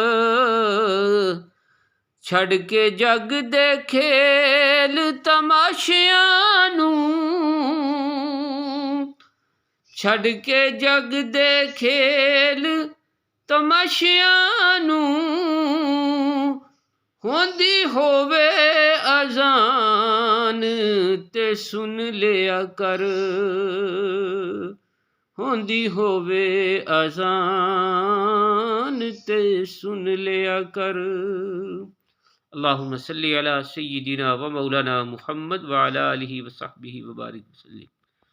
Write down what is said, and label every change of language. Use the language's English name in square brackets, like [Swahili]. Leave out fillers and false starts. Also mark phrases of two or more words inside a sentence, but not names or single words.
[Punjabi] ਛੱਡ ਕੇ ਜੱਗ ਦੇ ਖੇਲ ਤਮਾਸ਼ਿਆਂ ਨੂੰ, ਛੱਡ ਕੇ ਜੱਗ ਦੇ ਖੇਲ ਤਮਾਸ਼ਿਆਂ ਨੂੰ, ਹੋਂਦੀ ਹੋਵੇ ਅਜ਼ਾਨ ਤੇ ਸੁਣ ਲਿਆ ਕਰ। ਹੋਂਦੀ ਹੋਵੇ ਅਜ਼ਾਨ ਤੇ ਸੁਣ ਲਿਆ ਕਰ। [Arabic] اللهم صل على سيدنا ومولانا محمد وعلى آله وصحبه وبارك وسلم.